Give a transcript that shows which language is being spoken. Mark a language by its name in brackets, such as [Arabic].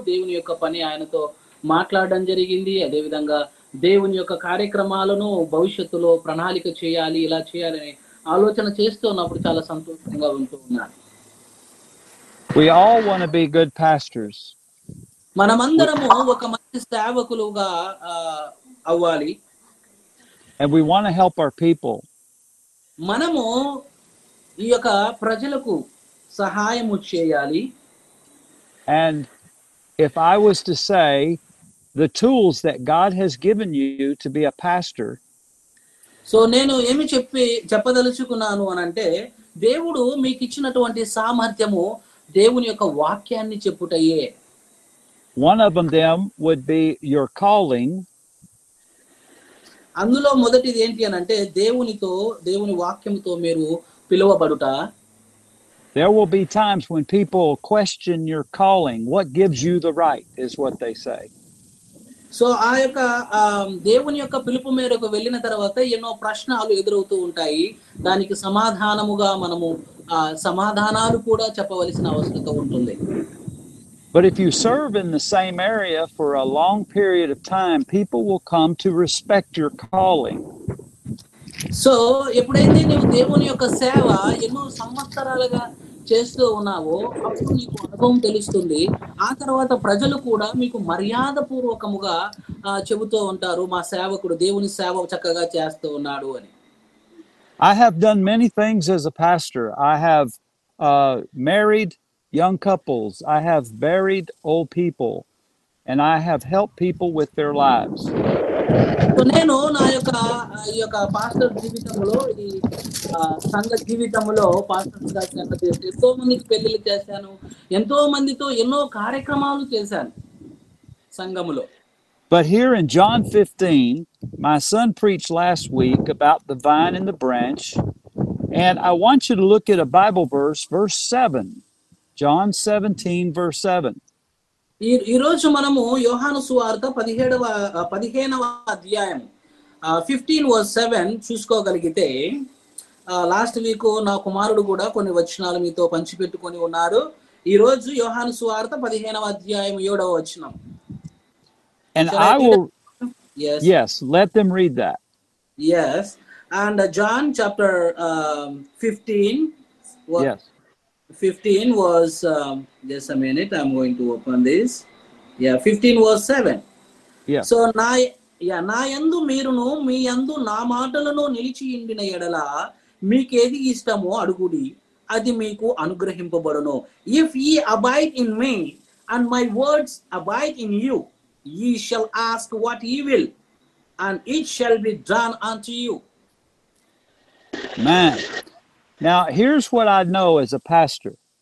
[Telugu] దేవుని యొక్క పని ఆయనతో మాట్లాడడం జరిగింది. అదేవిధంగా దేవుని యొక్క కార్యక్రమాలను భవిష్యత్తులో ప్రణాళిక చేయాలి, ఇలా చేయాలని ఆలోచన చేస్తూ ఉన్నప్పుడు చాలా సంతోషంగా ఉంటూ ఉన్నాను. [English] We all want to be good pastors. [Telugu] మనమందరము ఒక మంచి సేవకులుగా అవ్వాలి. [English] And we want to help our people. [Telugu] మనము ఈ యొక్క ప్రజలకు సహాయము చేయాలి. [English] And if I was to say the tools that God has given you to be a pastor, [Telugu] so నేను ఏమి చెప్పదలుచుకున్నాను అనంటే, దేవుడు మీకు ఇచ్చినటువంటి సామర్థ్యము దేవుని యొక్క వాక్యాన్ని చెప్పుటయే. [English] one of them would be your calling. [Telugu] అందులో మొదటిది ఏంటి అనంటే దేవుని వాక్యముతో మీరు పిలువబడుట. [English] There will be times when people question your calling. What gives you the right is what they say. [Telugu] So ఆ యొక్క దేవుని యొక్క పిలుపు మేరకు వెళ్ళిన తర్వాత ఎన్నో ప్రశ్నలు ఎదురవుతూ ఉంటాయి. దానికి సమాధానముగా మనము సమాధానాలు కూడా చెప్పవలసిన అవసరం ఉంటుంది. [English] But if you serve in the same area for a long period of time, people will come to respect your calling. [Telugu] So ఎప్పుడైతే నీవు దేవుని యొక్క సేవ ఎన్నో సంవత్సరాలుగా చేస్తూ ఉన్నావో అప్పుడు నీకు అనుభవం తెలుస్తుంది. ఆ తర్వాత ప్రజలు కూడా మీకు మర్యాద పూర్వకముగా చెబుతూ ఉంటారు, మా సేవకుడు దేవుని సేవ చక్కగా చేస్తూ ఉన్నాడు అని. [English] I have done many things as a pastor. I have married young couples. I have buried old people, and I have helped people with their lives. [Telugu] నేను నా యొక్క పాస్టర్ జీవితంలో, ఈ సంఘ జీవితంలో పాస్టర్గా సేవ చేసి ఎంతో మందికి పెళ్లిళ్ళు చేశాను, ఎంతో మందితో ఎన్నో కార్యక్రమాలు చేశాను సంఘములో. [English] But here in John 15, my son preached last week about the vine and the branch, and I want you to look at a Bible verse, verse 7. John 17, verse 7. [Telugu] ఈ రోజు మనము యోహాను సువార్త 15వ అధ్యాయం 15:7 చూసుకోగలిగితే, [English] last week [Telugu] నా కుమారుడు కూడా కొన్ని వచనాలు మీతో పంచిపెట్టుకొని ఉన్నారు. ఈ రోజు యోహాను సువార్త 15వ అధ్యాయం 7వ వచనం. [English] And I will, yes, let them read that. Yes. And John chapter 15 Yes. 15 was just a minute, I'm going to open this. Yeah, 15 was 7. Yeah. [Telugu] So నా యందు మీరును మీ యందు నా మాటలను నిలిచి ఉండిన ఎడల మీకేది ఇష్టమో అడుగుడి, అది మీకు అనుగ్రహింపబడును. [English] If ye abide in me and my words abide in you, ye shall ask what ye will, and it shall be done unto you. Man. Now, here's what I know as a pastor.